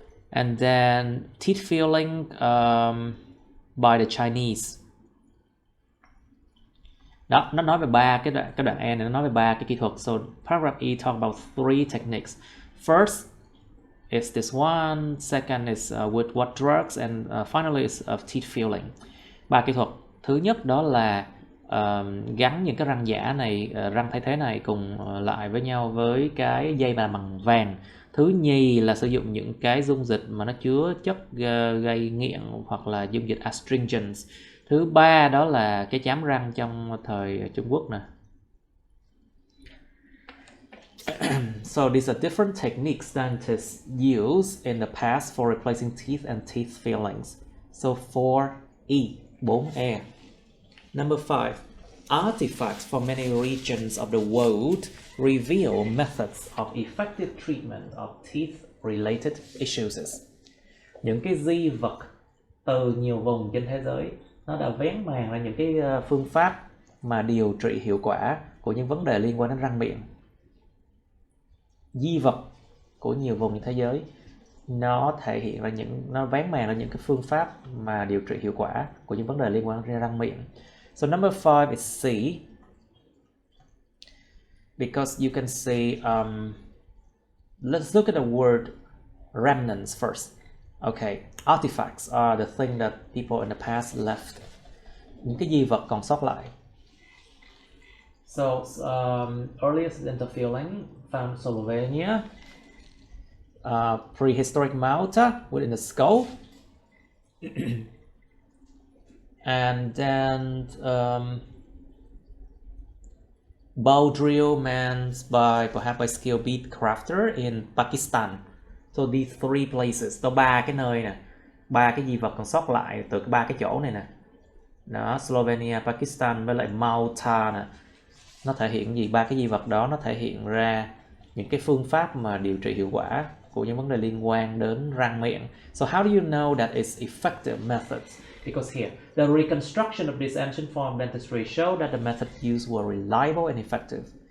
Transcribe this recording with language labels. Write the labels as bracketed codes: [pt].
[en] And then teeth filling by the Chinese. [vi] Đó, nó nói về cái đoạn E này, nó nói về 3 cái kỹ thuật. [en] So paragraph E talk about 3 techniques. First is this one, second is with what drugs, and finally is of teeth filling. [vi] 3 kỹ thuật. Thứ nhất đó là gắn những cái răng giả này, răng thay thế này cùng lại với nhau với cái dây bằng vàng. Thứ nhì là sử dụng những cái dung dịch mà nó chứa chất gây nghiện hoặc là dung dịch astringents. Thứ ba đó là cái chám răng trong thời Trung Quốc nè. [en] So these are different techniques dentists use in the past for replacing teeth and teeth fillings. So 4E, 4E. Number 5. Artifacts from many regions of the world reveal methods of effective treatment of teeth-related issues. [vi] Những cái di vật từ nhiều vùng trên thế giới nó đã vén màn ra những cái phương pháp mà điều trị hiệu quả của những vấn đề liên quan đến răng miệng. Di vật của nhiều vùng trên thế giới nó thể hiện ra nó vén màn ra những cái phương pháp mà điều trị hiệu quả của những vấn đề liên quan đến răng miệng. [en] So number 5 is C, because you can see, let's look at the word remnants first. Okay, artifacts are the thing that people in the past left. Những cái di vật còn sót lại. So earliest dental filling found in Slovenia, prehistoric mouth within the skull. And then bow drill made by skilled bead crafter in Pakistan. So these 3 places, [vi] 3 cái nơi nè, 3 cái di vật còn sót lại từ 3 cái chỗ này nè. Đó, Slovenia, Pakistan với lại Malta nè. Nó thể hiện gì? 3 cái di vật đó nó thể hiện ra những cái phương pháp mà điều trị hiệu quả của những vấn đề liên quan đến răng miệng. [en] So how do you know that it's effective methods? Because here, the reconstruction of this ancient form of dentistry showed that the methods used were reliable and effective.